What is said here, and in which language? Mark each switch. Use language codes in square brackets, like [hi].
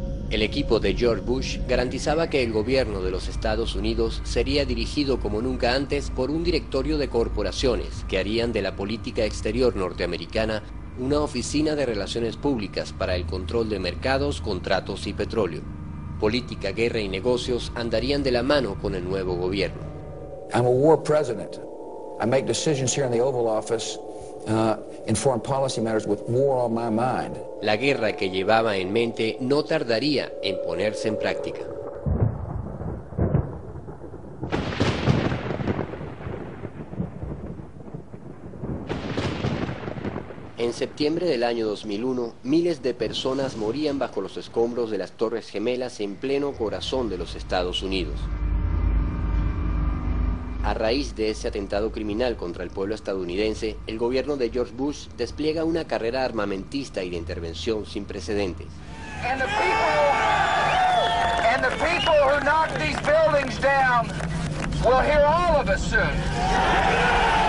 [es] El equipo de George Bush garantizaba que el gobierno de los Estados Unidos sería dirigido como nunca antes por un directorio de corporaciones que harían de la política exterior norteamericana una oficina de relaciones públicas para el control de mercados, contratos y petróleo. Política, guerra y negocios andarían de la mano con el nuevo gobierno. [en] I'm a war president. I make decisions here in the Oval Office in foreign policy matters with war on my mind. [es] La guerra que llevaba en mente no tardaría en ponerse en práctica. En septiembre del año 2001, miles de personas morían bajo los escombros de las Torres Gemelas en pleno corazón de los Estados Unidos. A raíz de ese atentado criminal contra el pueblo estadounidense, el gobierno de George Bush despliega una carrera armamentista y de intervención sin precedentes. [en] And the people who knock these buildings down will hear all of us soon.